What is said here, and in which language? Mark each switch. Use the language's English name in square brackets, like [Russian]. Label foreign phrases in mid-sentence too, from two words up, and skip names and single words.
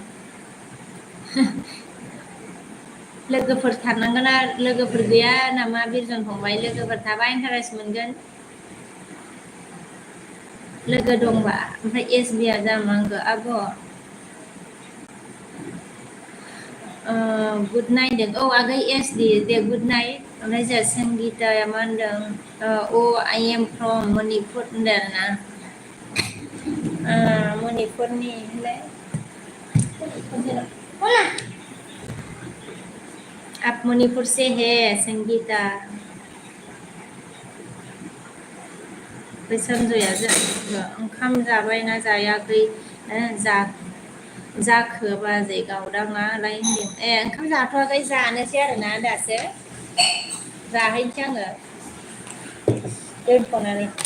[Bodo] लोगोफोर थानांगोन लोगोफोर गैया नामा बिरजन फंबाय लोगोफोर थाबा इन्टारेस्ट मोनगोन लोगो दंबा ओमफ्राय SB आ जामांगो आब' [English] good night [Bodo] औ आगै SD दे [English] good night [Bodo] ओमफ्राय जोंहा संगिताया मा होनदों [English] I am from [Bodo] मणिपुर होनदों आरोना मणिपुरनि होनलाय [Hindi] बोला आप मणिपुर से है [Bodo] संगीता संजया ओंखाम जाबायना जायाखै जाखो बाजै गावदाङालाय होनदों ओंखाम जाथ'वाखै जानोसै आरोना दासो जाहैनोसै आङो दोनथ'नानै